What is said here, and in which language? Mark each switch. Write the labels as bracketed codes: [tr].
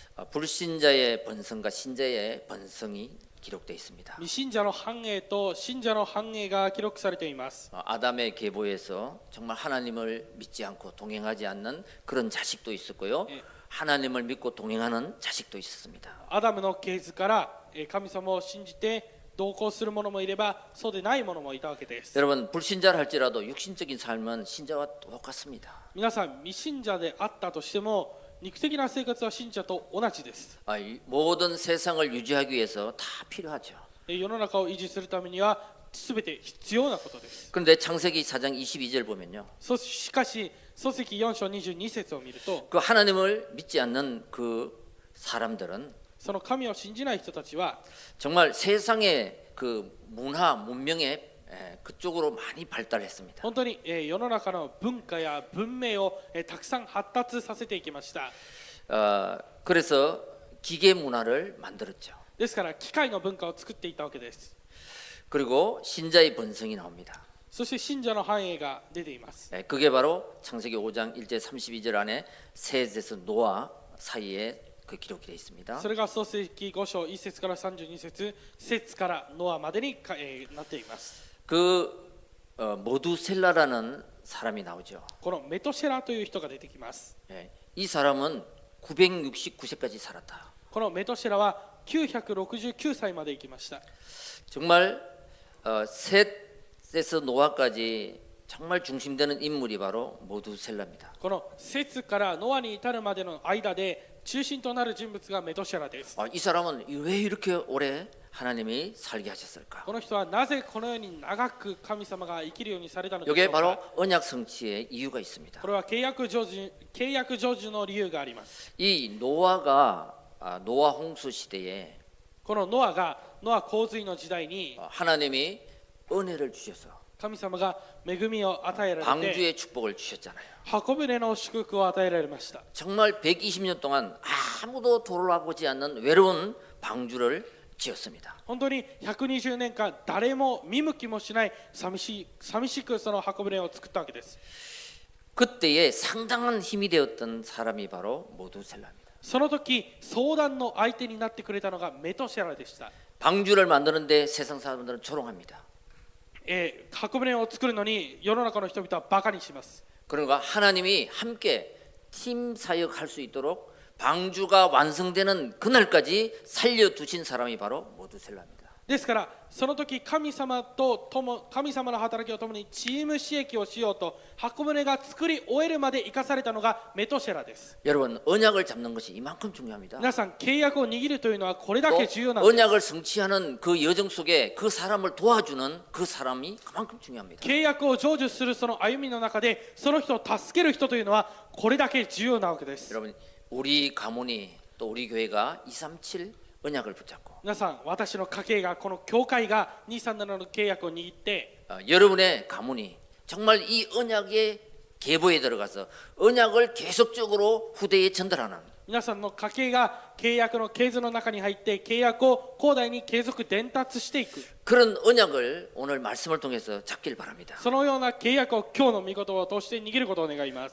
[ko] 불신자의 번성과 신자의 번성이 기록되어 있습니다. [ja] 未信者の繁栄と信者の繁栄が記録されています [ko] 아담의 계보에서 정말 하나님을 믿지 않고 동행하지 않는 그런 자식도 있었고요. 예. 하나님을 믿고 동행하는 자식도 있었습니다. [ja] アダムの系図から神様を信じて同行する者もいればそうでない者もいたわけです [ko] 여러분 불신자를 할지라도 육신적인 삶은 신자와 똑같습니다. [ja] 皆さん未信者であったとしても肉的な生活は信者と同じです。 [ko] 이 모든 세상을 유지하기 위해서 다 필요하죠. [ja] 世の中を維持するためには全て必要なことです。 [ko] 그런데 창세기 4장 22절 보면요. [ja] しかし創世記4章22節を見ると [ko] 그 하나님을 믿지 않는 그 사람들은 [ja] その神を信じない人たちは [ko] 정말 세상의 그 문화 문명의 그쪽으로 많이 발달했습니다. [ja] 本当に世の中の文化や文明をたくさん発達させていきました。 [ko] 그래서 기계 문화를 만들었죠. [ja] ですから機械の文化を作っていったわけです。 [ko] 그리고 신자의 번성이 나옵니다. [ja] そして信者の繁栄が出ています。 [ko] 그게 바로 창세기 5장 1절 32절 안에 셋에서 노아 사이에 그 기록이 되어 있습니다. [ja] それが創世記5章1節から32節、節からノアまでになっています。 [ko] 그 모두셀라라는 사람이 나오죠. [ja] このメトシェラという人が出てきます。 [ko] 이 사람은 969세까지 살았다. [ja] このメトシェラは969歳まで生きました。 [ko] 정말 셋에서 노아까지 정말 중심되는 인물이 바로 모두셀라입니다. [ja] この節からノアに至るまでの間で中心となる人物がメトシェラです。 [ko] 이 사람은 왜 이렇게 오래 하나님이 살게 하셨을까? [ja] この人はなぜこのように長く神様が生きるようにされたのでしょ [ko] 여기에 [ja] う [ko] 바로 [ja] か。 [ko] 언약 성취의 이유가 있습니다. [ja] これは契約成就の理由があります。 [ko] 이 노아가 노아 홍수 시대에 [ja] このノア洪水の時代に [ko] 하나님이 은혜를 주셔서 [ja] 神様が恵みを与えられて [ko] 방주의 축복을 주셨잖아요. [ja] 箱舟の祝福を与えられました。 [ko] 정말 120년 동안 아무도 돌아보지 않는 외로운 방주를 지었습니다. [ja] 本当に120年間誰も見向きもしない寂しくその箱舟を作ったわけです。 [ko] 그때에 상당한 힘이 되었던 사람이 바로 모두셀라입니다. [ja] その時相談の相手になってくれたのがメトシェラでした。 [ko] 방주를 만드는데 세상 사람들은 조롱합니다. [ja] 箱舟を作るのに世の中の人々はバカにします。 [ko] 그러니까 하나님이 함께 팀 사역할 수 있도록 방주가 완성되는 그날까지 살려두신 사람이 바로 모두셀라입니다. [ja] ですからその時神様の働きを共にチーム刺激をしようと箱舟が作り終えるまで生かされたのがメトシェラです。 [ko] 여러분 언약을 잡는 것이 이만큼 중요합니다. [ja] 皆さん契約を握るというのはこれだ [ko] 또 [ja] け重要なんです。 [ko] 언약을 성취하는 그 여정 속에 그 사람을 도와주는 그 사람이 그만큼 중요합니다. [ja] 契約を成就するその歩みの中でその人を助ける人というのはこれだけ重要なわけです。 [ko] 여러분 우리 가문이 또 우리 교회가 237 언약을 붙잡고 [ja] 皆さん私の家系がこの教会が237の契約を握って [ko] 여러분의 가문이 정말 이 언약의 계보에 들어가서 언약을 계속적으로 후대에 전달하는 [ja] 皆さんの家系が契約の系図の中に入って契約を後代に継続伝達していく [ko] 그런 언약을 오늘 말씀을 통해서 잡길 바랍니다. [ja] そのような契約を今日の御言葉を通して握ることを願います。